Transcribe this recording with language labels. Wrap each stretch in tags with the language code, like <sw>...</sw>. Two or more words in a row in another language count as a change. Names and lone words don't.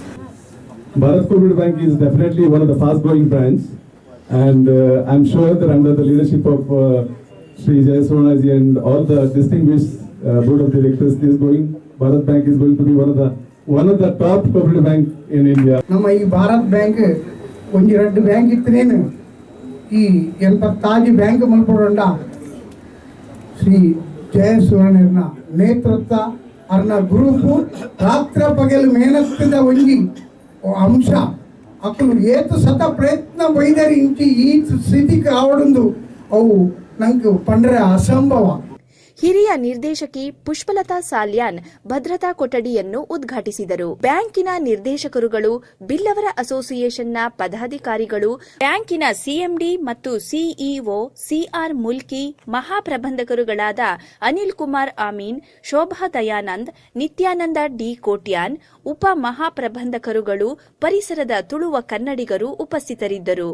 <en>Bharat Cooperative Bank is definitely one of the fast-growing brands, and I'm sure that under the leadership of Sri Jaya Suvarnaji and all the distinguished board of directors, Bharat Bank is going to be one of the top cooperative bank in India.</en> <tcy>ನಮ್ಮ ಈ ಭಾರತ್ ಬ್ಯಾಂಕ್ ಒಂದು ಎರಡು ಬ್ಯಾಂಕ್ ಇತ್ತೇನು ಈ 86 ಬ್ಯಾಂಕ್ ಮಲ್ಪೊಂಡ ಶ್ರೀ ಜಯ ಸುವರ್ಣನ ನೇತೃತ್ವ ಅರ್ನ ಗ್ರೂಪು ರಾತ್ರ ಪಗಲು ಮೇನತ್ತಿದ ಒಂಜಿ ಅಂಶ ಅಕ್ಕಲು ಏತು ಸತ ಪ್ರಯತ್ನ ಬೈದರಿ ಇಂಚಿ ಈ ಸ್ಥಿತಿಗೆ ಆವಡೊಂದು ಅವು ನಂಗೆ ಪಂಡ್ರೆ ಅಸಂಭವ.</tcy> <kn>ಹಿರಿಯ ನಿರ್ದೇಶಕಿ ಪುಷ್ಪಲತಾ ಸಾಲ್ಯಾನ್ ಭದ್ರತಾ ಕೊಠಡಿಯನ್ನು ಉದ್ಘಾಟಿಸಿದರು. ಬ್ಯಾಂಕಿನ ನಿರ್ದೇಶಕರುಗಳು, ಬಿಲ್ಲವರ ಅಸೋಸಿಯೇಷನ್ನ ಪದಾಧಿಕಾರಿಗಳು, ಬ್ಯಾಂಕಿನ ಸಿಎಂಡಿ ಮತ್ತು ಸಿಇಒ ಸಿಆರ್ ಮುಲ್ಕಿ, ಮಹಾಪ್ರಬಂಧಕರುಗಳಾದ ಅನಿಲ್ ಕುಮಾರ್ ಆಮೀನ್, ಶೋಭಾ ದಯಾನಂದ್, ನಿತ್ಯಾನಂದ ಡಿ ಕೋಟ್ಯಾನ್, ಉಪ ಮಹಾಪ್ರಬಂಧಕರುಗಳು, ಪರಿಸರದ ತುಳುವ ಕನ್ನಡಿಗರು ಉಪಸ್ಥಿತರಿದ್ದರು.</kn>